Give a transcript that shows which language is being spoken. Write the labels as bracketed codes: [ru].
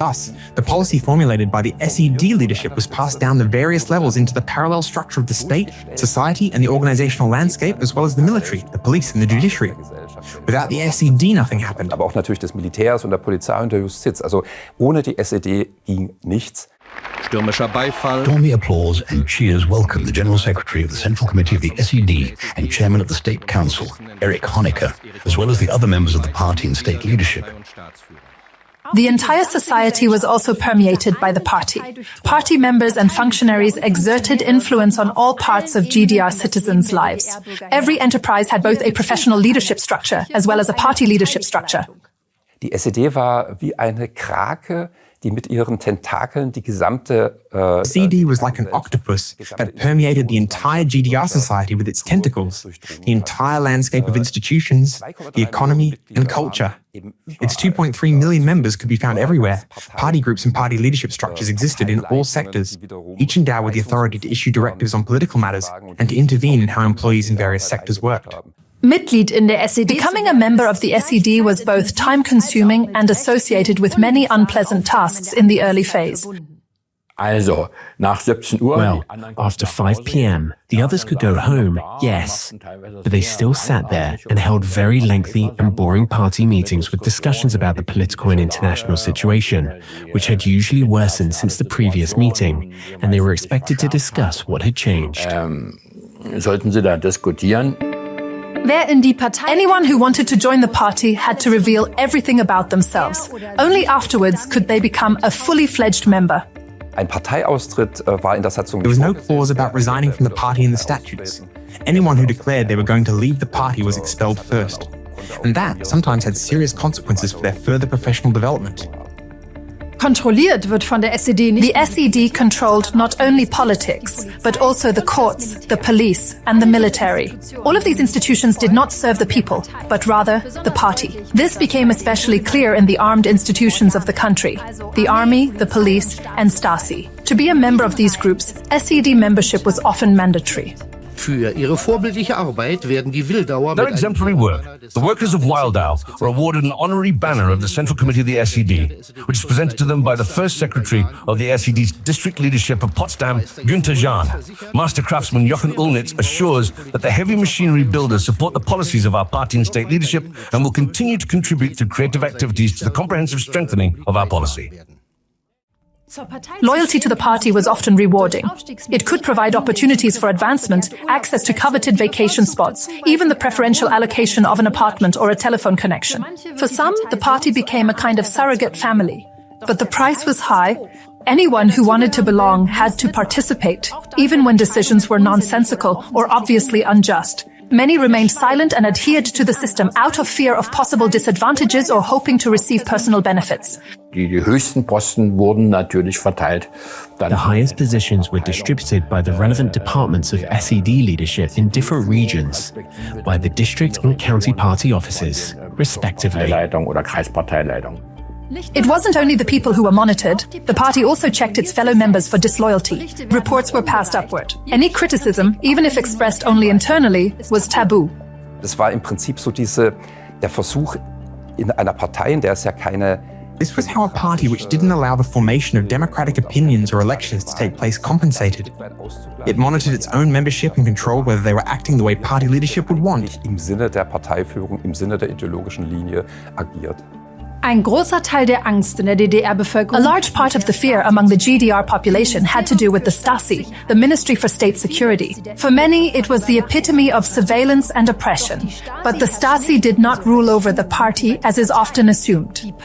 [en] Thus, the policy formulated by the SED leadership was passed down the various levels into the parallel structure of the state, society, and the organizational landscape, as well as the military, the police, and the judiciary. Without the SED, nothing happened. [de] Aber auch natürlich des Militärs und der Polizei und der Justiz. Also ohne die SED ging nichts. Stürmischer Beifall. [en] Stormy applause and cheers welcome the General Secretary of the Central Committee of the SED and Chairman of the State Council, Erich Honecker, as well as the other members of the party and state leadership. The entire society was also permeated by the party. Party members and functionaries exerted influence on all parts of GDR citizens' lives. Every enterprise had both a professional leadership structure as well as a party leadership structure. [de] Die SED war wie eine Krake, die mit ihren Tentakeln die gesamte [en] SED was like an octopus that permeated the entire GDR society with its tentacles, the entire landscape of institutions, the economy and culture. Its 2.3 million members could be found everywhere. Party groups and party leadership structures existed in all sectors, each endowed with the authority to issue directives on political matters and to intervene in how employees in various sectors worked. [de] Mitglied in der SED. [en] Becoming a member of the SED was both time-consuming and associated with many unpleasant tasks in the early phase. [de] Also, nach 17 Uhr. [en] Well, after 5 p.m., the others could go home, yes, but they still sat there and held very lengthy and boring party meetings with discussions about the political and international situation, which had usually worsened since the previous meeting, and they were expected to discuss what had changed. [de] Sollten sie da diskutieren? [en] Anyone who wanted to join the party had to reveal everything about themselves. Only afterwards could they become a fully fledged member. [de] Ein Parteiaustritt war in der Satzung. [en] There was no clause about resigning from the party in the statutes. Anyone who declared they were going to leave the party was expelled first. And that sometimes had serious consequences for their further professional development. [de] Kontrolliert wird von der SED nicht. [en] The SED controlled not only politics, but also the courts, the police, and the military. All of these institutions did not serve the people, but rather the party. This became especially clear in the armed institutions of the country, the army, the police, and Stasi. To be a member of these groups, SED membership was often mandatory. [de] Für ihre vorbildliche Arbeit werden die Wildauer [en] Their exemplary work, the workers of Wildau, are awarded an honorary banner of the Central Committee of the SED, which is presented to them by the first secretary of the SED's district leadership of Potsdam, Günther Jahn. Master craftsman Jochen Ullnitz assures that the heavy machinery builders support the policies of our party and state leadership and will continue to contribute through creative activities to the comprehensive strengthening of our policy. Loyalty to the party was often rewarding. It could provide opportunities for advancement, access to coveted vacation spots, even the preferential allocation of an apartment or a telephone connection. For some, the party became a kind of surrogate family. But the price was high. Anyone who wanted to belong had to participate, even when decisions were nonsensical or obviously unjust. Many remained silent and adhered to the system out of fear of possible disadvantages or hoping to receive personal benefits. [de] Die höchsten Posten wurden natürlich verteilt. [en] The highest positions were distributed by the relevant departments of SED leadership in different regions, by the district and county party offices, respectively. [de] Parteileitung oder Kreisparteileitung. [en] It wasn't only the people who were monitored. The party also checked its fellow members for disloyalty. Reports were passed upward. Any criticism, even if expressed only internally, was taboo. [de] Das war im Prinzip so der Versuch in einer Partei, in der es ja keine. [en] This was how a party which didn't allow the formation of democratic opinions or elections to take place compensated. It monitored its own membership and controlled whether they were acting the way party leadership would want. [de] Im Sinne der Parteiführung, im Sinne der ideologischen Linie agiert. Ein großer Teil der Angst in der DDR-Bevölkerung. [en] A large part of the fear among the GDR population had to do with the Stasi, the Ministry for State Security. For many, it was the epitome of surveillance and oppression. But the Stasi did not rule over the party, as is often assumed.